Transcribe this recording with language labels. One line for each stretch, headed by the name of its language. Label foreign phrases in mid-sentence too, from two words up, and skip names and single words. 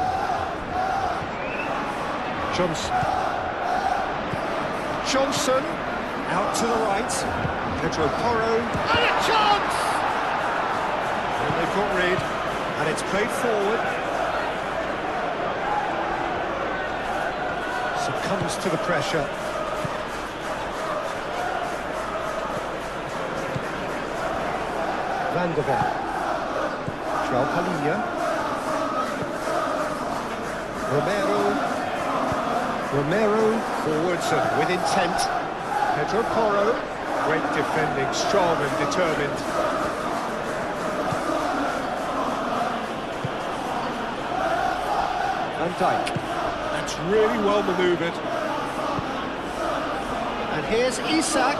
English: Johnson. Johnson. Out to the right. Pedro Porro. And a chance! And they've got rid. And it's played forward. Succumbs to the pressure. Van der Ven. João Palhinha. Romero forwards and with intent. Pedro Porro. Great defending, strong and determined. Van Dijk. That's really well manoeuvred. And here's Isak.